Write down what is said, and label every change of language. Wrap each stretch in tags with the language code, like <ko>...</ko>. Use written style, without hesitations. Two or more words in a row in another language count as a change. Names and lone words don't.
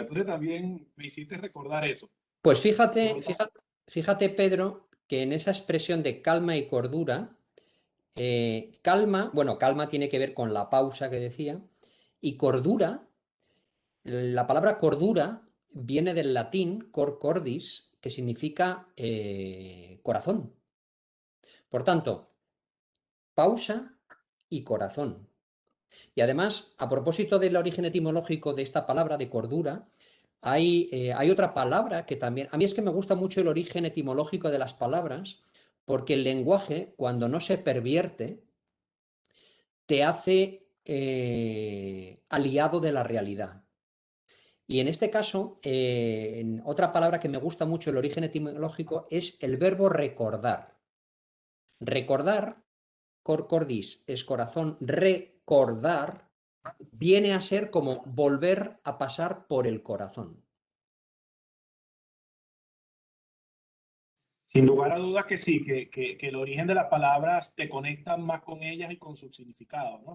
<es>Entonces también me hiciste recordar eso. Pues Por fíjate, lo tanto, fíjate, Pedro, que en esa expresión de calma y cordura, calma, bueno, calma tiene que ver con la pausa que decía, y cordura, la palabra cordura viene del latín</es> <la>cor cordis,</la> <es>que significa corazón. Por tanto, pausa y corazón. Y además, a propósito del origen etimológico de esta palabra de cordura, hay otra palabra que también, a mí es que me gusta mucho el origen etimológico de las palabras, porque el lenguaje, cuando no se pervierte, te hace aliado de la realidad. Y en este caso, otra palabra que me gusta mucho el origen etimológico es el verbo recordar. Recordar,</es> <la>cor cordis</la> <es>es corazón, recordar viene a ser como volver a pasar por el corazón. Sin lugar a dudas que sí, que el origen de las palabras te conecta más con ellas y con su significado, ¿no?</es>